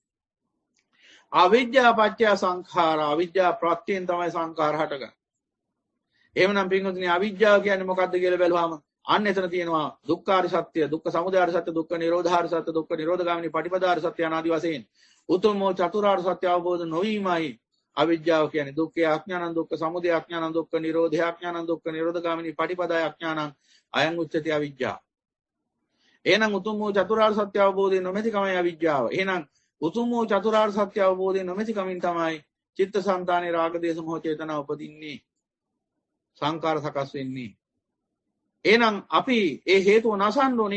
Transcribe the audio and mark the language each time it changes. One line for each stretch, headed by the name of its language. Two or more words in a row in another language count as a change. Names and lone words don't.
Pali: අවිජ්ජා පත්‍ය සංඛාරා
Sinhala: අවිජ්ජා ප්‍රත්‍යයෙන් තමයි සංඛාර හටගන්නේ. එහෙමනම් පින්වතුනි අවිජ්ජාව කියන්නේ මොකද්ද කියලා බැලුවාම අන්න එතන තියෙනවා දුක්ඛාර සත්‍ය, දුක්ඛ සමුදයාර සත්‍ය, දුක්ඛ නිරෝධාර සත්‍ය, දුක්ඛ නිරෝධගාමිනී පටිපදාර සත්‍ය අනාදි වශයෙන් උතුම්ම චතුරාර්ය සත්‍ය අවබෝධ නොවීමයි අවිජ්ජාව කියන්නේ.
Pali: දුක්ඛේ අඥානං, දුක්ඛ සමුදය අඥානං, දුක්ඛ නිරෝධය අඥානං, දුක්ඛ නිරෝධගාමිනී පටිපදාය අඥානං අයං උච්චති අවිජ්ජා.
Sinhala: එහෙනම් උතුම්ම චතුරාර්ය සත්‍ය අවබෝධය නොමැතිකමයි අවිජ්ජාව. එහෙනම් උතුම්ම චතුරාර්ය සත්‍ය අවබෝධය නොමැතිකමින් තමයි චිත්තසංතානේ රාග දේශ මොහ චේතනා උපදින්නේ. සංකාර සකස් වෙන්නේ. එහෙනම් අපි ඒ හේතුව නසන්න ඕනේ.